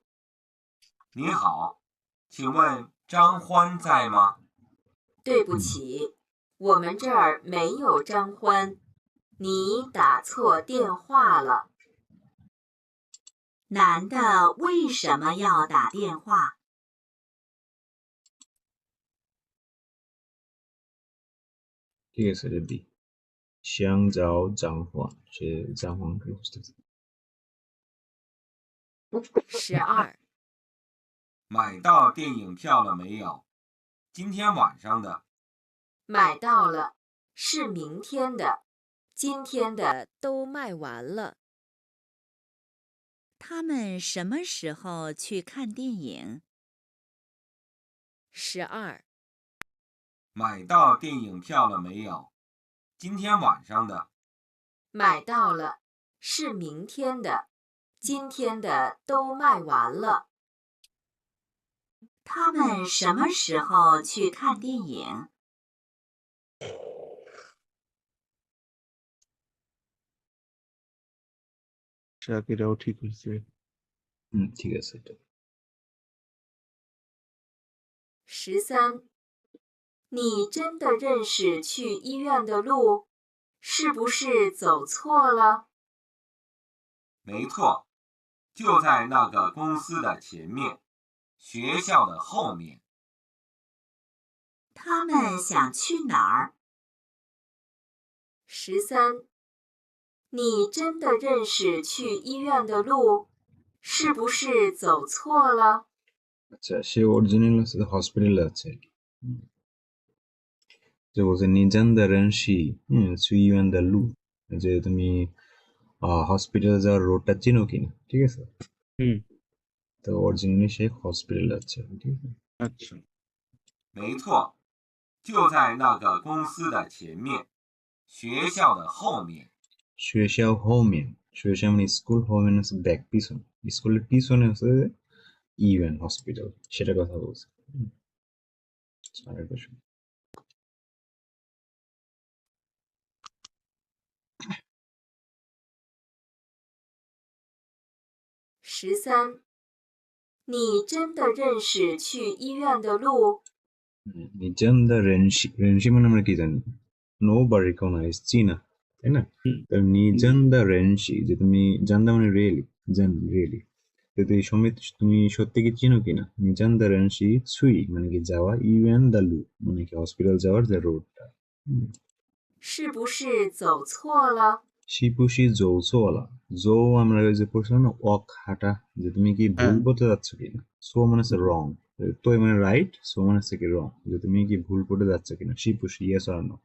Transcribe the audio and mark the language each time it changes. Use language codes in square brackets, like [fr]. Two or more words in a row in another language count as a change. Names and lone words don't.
[zh] 你好，请问张欢在吗？对不起，我们这儿没有张欢，你打错电话了。男的为什么要打电话？ [bn] ঠিক আছে এটা [zh] 他想找张欢 [bn] সে জাংহুয়ানকে খুঁজতেছে [zh] 12、买到电影票了没有？今天晚上的。买到了，是明天的，今天的都卖完了。他们什么时候去看电影？ 12、买到电影票了没有？今天晚上的。买到了，是明天的，今天的都卖完了。他们什么时候去看电影？ [bn] শাকিরাও ঠিক হয়েছে। ঠিক আছে এটা [zh] 13、你真的认识去医院的路？是不是走错了？没错，就在那个公司的前面，学校的后面。他们想去哪儿？ 13、你真的认识去医院的路？是不是走错了？ [bn] আচ্ছা সে অরিজিনাল আছে হসপিটালে আছে যে বলছে [zh] 你真的认识去医院的路, [bn] যে তুমি হসপিটালে যাওয়ার রোডটা চিনো কিনা, ঠিক আছে? হুম, তো অরিজিনালি সে হসপিটাল যাচ্ছে, ঠিক আছে? আচ্ছা। [zh] 没错，就在那个公司的前面，学校的后面。学校后面, [bn] শুয়েশাও মানে স্কুল, হোমেন হচ্ছে ব্যাক পিছন, স্কুলের পিছনে হচ্ছে ইউএন হসপিটাল, সেটা কথা বলছে। আরেকটা শুনি। [zh] 13，你真的认识去医院的路？你真的认识, [bn] রেনশি মানে আমরা কি জানি? নো বা রিকগনাইজ, চিনা, তাই না? হুম, তো [zh] 你真的认识, [bn] যে তুমি জানদা মানে রিয়েলি, জান রিয়েলি, তো এই সমিত তুমি সত্যি কি চিনো কিনা? [zh] 你真的认识去 [bn] মানে কি যাওয়া, [zh] 医院的路 [bn] মানে কি হসপিটাল যাওয়ার যে রোডটা। [zh] 是不是走错了？是不是走错了, [bn] জৌ আমরা ওই যে পড়ছিলাম না ওয়াক হাঁটা, যে তুমি কি ভুল হ্যাঁ, পথে যাচ্ছ কিনা। সো মানে হচ্ছে রং, তো মানে রাইট, সো মানে হচ্ছে কি রং, যে তুমি কি ভুল পথে যাচ্ছ কিনা। [zh] 是不是 [en] yes or no.